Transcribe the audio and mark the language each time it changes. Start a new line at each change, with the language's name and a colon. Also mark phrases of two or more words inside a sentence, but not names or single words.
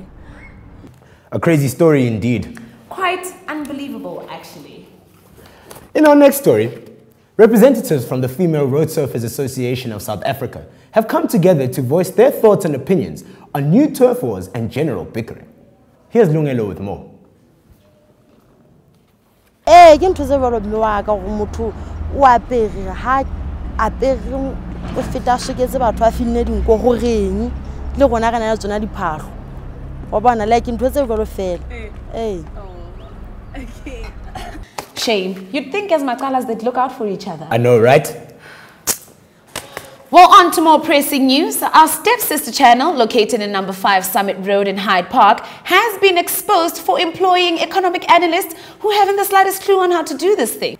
English: A crazy story indeed. Quite unbelievable, actually. In our next story, representatives from the Female Road Surfers Association of South Africa have come together to voice their thoughts and opinions on new turf wars and general bickering. Here's Lungelo with more.
Southern Sotho: Ke ntho tse jwalo mme wa ka go motho o apere ha apere o feta sheketse batho a finne dinko go reng le gona kana ya tsona diphahlo wa bona like ntho tse jwalo fela
English: Okay. Shame. You'd think as Makalas they'd look out for each other. I know, right? Well, on to more pressing news. Our stepsister channel, located in number 5 Summit Road in Hyde Park, has been exposed for employing economic analysts who haven't the slightest clue on how to do this thing.